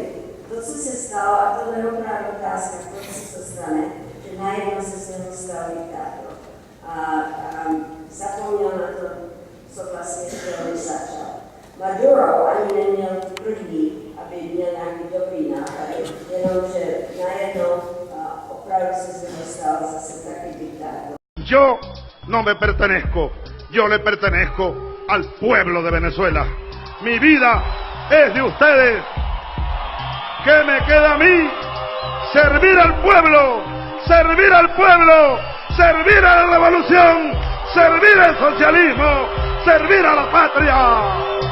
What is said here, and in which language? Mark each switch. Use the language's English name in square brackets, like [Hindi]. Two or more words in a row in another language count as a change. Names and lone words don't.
[Czech] To, co se stalo, a to je opravdu otázka, proč se to stane, že najednou se z něho stal diktátor. A zapomněl na to, co vlastně chtěl začal. Maduro ani neměl tu první, aby měl nějaký dobrý nápad, jenomže najednou opravdu se z něho stal zase taky diktátor. [Spanish] Yo no me pertenezco, yo le pertenezco al pueblo de Venezuela. Mi vida es de ustedes. ¿Qué me queda a mí? Servir al pueblo, servir al pueblo, servir a la revolución, servir al socialismo, servir a la patria.